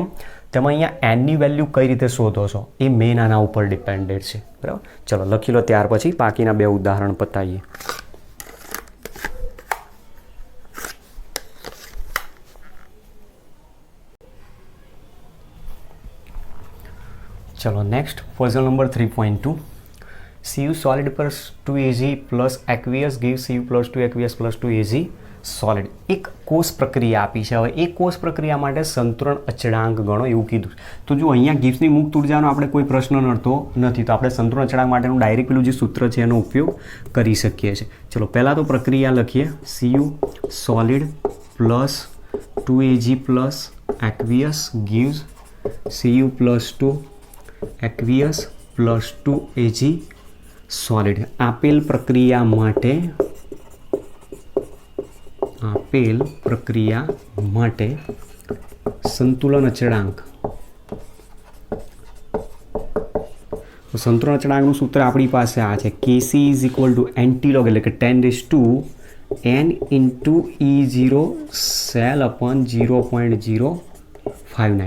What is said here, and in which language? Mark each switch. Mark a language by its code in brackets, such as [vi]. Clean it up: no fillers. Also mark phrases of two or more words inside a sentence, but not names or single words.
[gu] તેમાં અહીંયા એનની વેલ્યુ કઈ રીતે શોધો છો એ મેઇન આના ઉપર ડિપેન્ડેડ છે. બરાબર. ચલો લખી લો, ત્યાર પછી બાકીના 2 ઉદાહરણ પતાવીએ. ચલો [en] next puzzle number [gu] 3.2. [en] Cu solid plus 2Ag plus aqueous gives Cu plus 2 aqueous plus 2Ag solid. [gu] એક કોષ પ્રક્રિયા આપી છે. હવે એ કોષ પ્રક્રિયા માટે સંતુલન અચળાંક ગણો એવું કીધું. તો જો અહીંયા ગિબ્સની મુક્ત ઉર્જાનો આપણે કોઈ પ્રશ્ન નડતો નથી, તો આપણે સંતુલન અચળાંક માટેનું ડાયરેક્ટ પેલું જે સૂત્ર છે એનો ઉપયોગ કરી શકીએ છીએ. ચલો પહેલાં તો પ્રક્રિયા લખીએ. [en] Cu solid plus 2Ag plus aqueous gives Cu plus 2 aqueous plus 2Ag solid. [gu] આપેલ પ્રક્રિયા માટે સંતુલન અચળાંક. સંતુલન અચળાંકનું સૂત્ર આપણી પાસે આ છે. [en] Kc is equal to antilog [gu] એટલે કે [en] 10⁻n into E0 cell upon 0.059.